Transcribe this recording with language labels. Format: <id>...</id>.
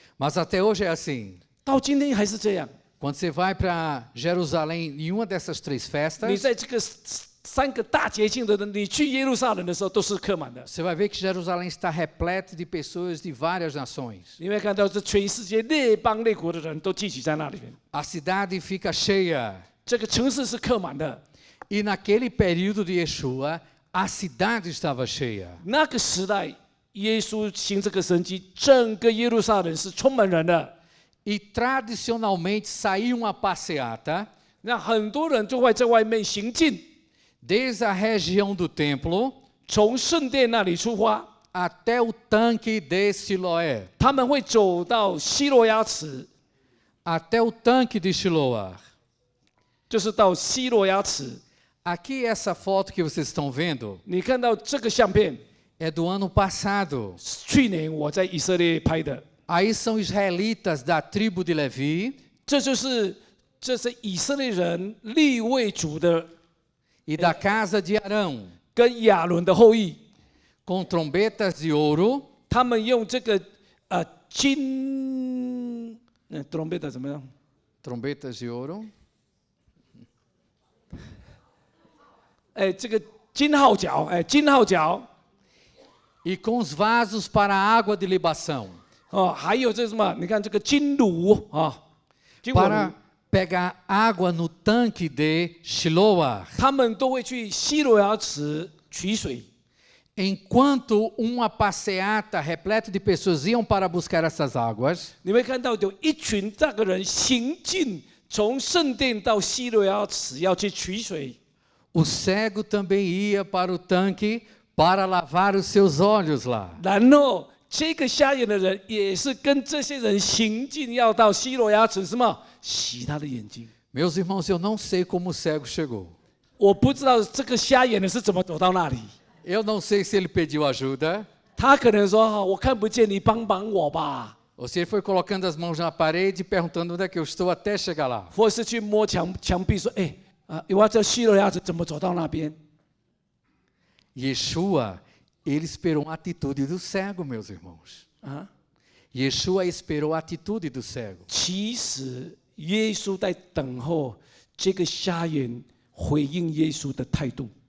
<pt>Mas até hoje é assim.</pt> <zh>到今天还是这样。</zh> <pt>Quando você vai para Jerusalém em uma dessas três</pt> <zh>你</zh> <pt>festas,</pt> <zh>在这个3个大节庆的，你去耶路撒冷的时候都是客满的。</zh> <pt>você vai ver que Jerusalém está repleto de pessoas de várias nações.</pt> <zh>你会看到这全世界列邦列国的人都聚集在那里面，</zh> <pt>A cidade fica cheia.</pt> <zh>这个城市是客满的。</zh> <pt>E naquele período de Yeshua, a cidade estava cheia.</pt> <zh>那个时代，耶稣行这个神迹，整个耶路撒冷是充满人的。</zh> <pt>E tradicionalmente saía uma passeata</pt> <zh>那很多人就会在外面行进，</zh> <pt>desde a região do templo</pt> <zh>从圣殿那里出发，</zh> <pt>até o tanque de Siloé,</pt> <zh>他们会走到希罗亚池，</zh> <pt>até o tanque de Siloá.</pt> <zh>就是到希罗亚池。</zh> <pt>Aqui essa foto que vocês estão vendo</pt> <zh>你看到这个相片，</zh> <pt>é do ano passado.</pt> <zh>去年我在以色列拍的，</zh> <pt>Aí são israelitas da tribo de Levi</pt> <zh>这是以色列人立位族的</zh> <pt>e da casa de Arão,</pt> <zh>跟亚伦的后裔，</zh> <pt>com trombetas de ouro</pt> <zh>他们用这个金trombeta 怎么样？</zh> <pt>trombetas de ouro</pt> <zh>这个金号角，金号角</zh> <pt>e com os vasos para a água de libação,</pt> <zh>还有这什么？你看这个金炉金火炉</zh> <pt>para pegar água no tanque de Shiloah.</pt> <zh>他们都会去希罗亚池取水。</zh> <pt>Enquanto uma passeata repleta de pessoas iam para buscar essas águas,</pt> <zh>你会看到有一群这个人行进，从圣殿到希罗亚池要去取水。</zh> <pt>o cego também ia para o tanque para lavar os seus olhos lá.</pt> <zh>然后这个瞎眼的人也是跟这些人行进，要到希罗亚池什么洗他的眼睛。</zh> <pt>Meus irmãos, eu não sei como o cego chegou.</pt> <zh>我不知道这个瞎眼的是怎么走到那里。</zh> <pt>Eu não sei se ele pediu ajuda</pt> <zh>他可能说：“我看不见，你帮帮我吧。</zh> <pt>ou se ele foi colocando as mãos na parede e perguntando onde é que eu estou até chegar lá. ”</pt> <zh>或是去摸墙壁说：“我要这希罗亚池怎么走到那边？”</zh> <pt>Yeshua, ele esperou a atitude do cego, meus irmãos. 啊， Yeshua esperou a atitude do cego.</pt> <zh>其实耶稣在等候这个瞎眼回应耶稣的态度。</zh>